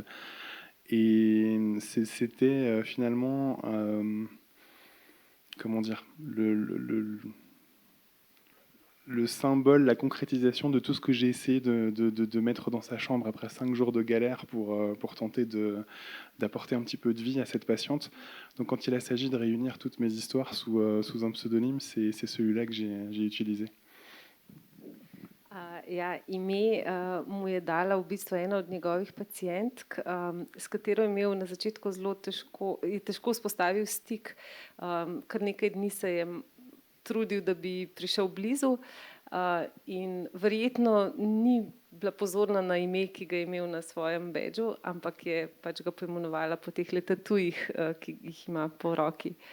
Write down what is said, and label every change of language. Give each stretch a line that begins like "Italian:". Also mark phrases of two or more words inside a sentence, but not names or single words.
French: Et c'était finalement, comment dire, le symbole, la concrétisation de tout ce que j'ai essayé de mettre dans sa chambre après 5 jours de galère pour tenter d'apporter un petit peu de vie à cette patiente. Donc quand il a s'agit de réunir toutes mes histoires sous un pseudonyme, c'est celui-là que j'ai utilisé.
Slovenian: Ime mu je dala v bistvu ena od njegovih pacientk, s katero je imel na začetku zelo težko vzpostavil stik. Kar nekaj dni se je trudil, da bi prišel blizu in verjetno ni bila pozorna na ime, ki ga je imel na svojem bedžu, ampak je pač ga poimenovala po teh tatujih, ki jih ima po roki.